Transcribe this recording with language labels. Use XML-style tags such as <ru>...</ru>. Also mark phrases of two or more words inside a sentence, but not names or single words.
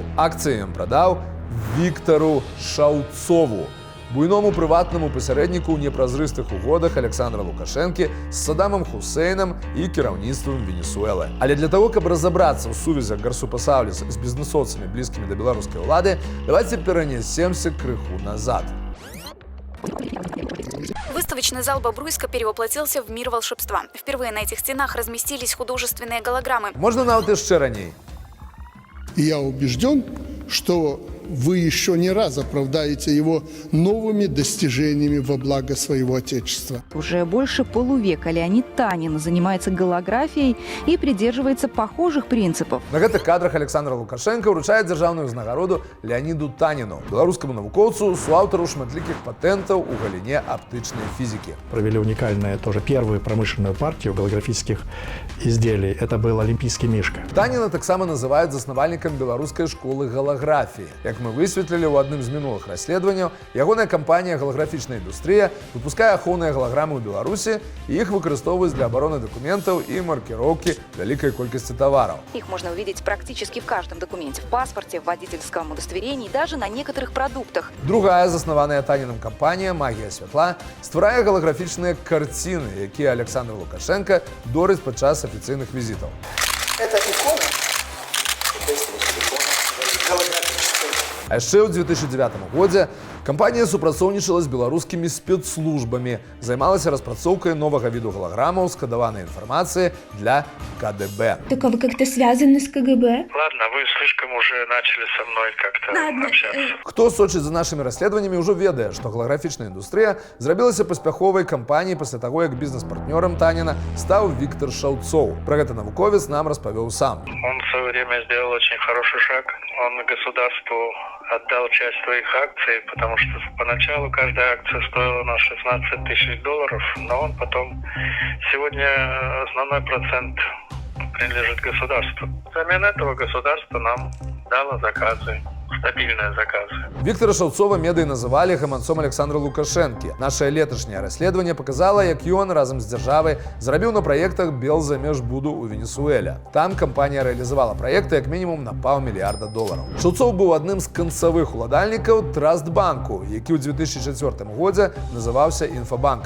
<be>Акцыі ён прадаў Віктару Шаўцову, буйному прыватнаму пасярэдніку ў непразрыстых угодах Александра Лукашэнкі з Садамам Хусейнам і кіраўніцтвам Венесуэлы. Але для того, каб разабрацца ў сувязях Гарсупасаулис з бізнэсоўцамі, блізкімі да беларускай улады, давайте перанесемся крыху назад.</be> <ru>Выставочный зал Бобруйска перевоплотился в мир волшебства. Впервые на этих стенах разместились художественные голограммы.</ru> <be>Можна нават яшчэ раней.</be> <ru>Я убежден, что вы еще не раз оправдаете его новыми достижениями во благо своего Отечества. Уже больше полувека Леонид Танин занимается голографией и придерживается похожих принципов.</ru> <be>На гэтых кадрах Александр Лукашенко вручае дзяржаўную ўзнагароду Леониду Таніну, беларускаму навукоўцу, суаўтару шматлікіх патентаў у галіне аптычнай фізікі.</be> <ru>Провели уникальную, тоже первую промышленную партию голографических изделий. Это был олимпийский мишка.</ru> <be>Таніна таксама называюць заснавальнікам беларускай школы голографіі. Як мы высветлілі ў адным з мінулых расследаванняў, ягоная кампанія «Голографічная індустрія» выпускае ахоўныя голограмы ў Беларусі і іх выкарыстоўваюць для абароны дакументаў і маркіроўкі вялікай колькасці тавараў.</be> <ru>Их можно увидеть практически в каждом документе, в паспорте, в водительском удостоверении, даже на некоторых продуктах.</ru> <be>Другая заснаваная Танінам кампанія «Магія святла» стварае голографічныя карціны, якія Александр Лукашенко дорыць падчас афіцыйных візітаў.</be> <ru>Это икона.</ru> <be>А яшчэ ў 2009 годзе кампанія супрацоўнічала з беларускімі спецслужбамі, займалася распрацоўкай новага віду голограммаў з кадаванай інфармацыі для КДБ.</be> <ru>Так а вы как-то связаны с КГБ? Ладно, вы слишком уже начали со мной как-то общаться.</ru> <be>Хто сочыць за нашымі расследаваннямі, ўжо ведае, што голографічная індустрія зрабілася паспяховай кампаніяй пасля таго, як бізнес-партнёрам Таніна стаў Віктар Шаўцоў. Пра гэта навуковец нам распавёў сам.</be> <ru>Он в свое время сделал очень хороший шаг. Он государству отдал часть своих акций, потому что поначалу каждая акция стоила на $16 тысяч, но он потом сегодня основной процент принадлежит государству. Взамен этого государство нам дало заказы.</ru> <be>Стабільныя заказы. Віктара Шаўцова медыі называлі гаманцом Александра Лукашэнкі. Нашае леташняе расследаванне показала, як ён разам з дзяржавай зрабіў на праектах Белзамежбуду ў Венесуэле. Там кампанія рэалізавала праекты як мінімум на $500 мільярда. Шаўцоў быў адным з канцавых уладальнікаў Трастбанку, які ў 2004 годзе называўся Інфабанкам.</be>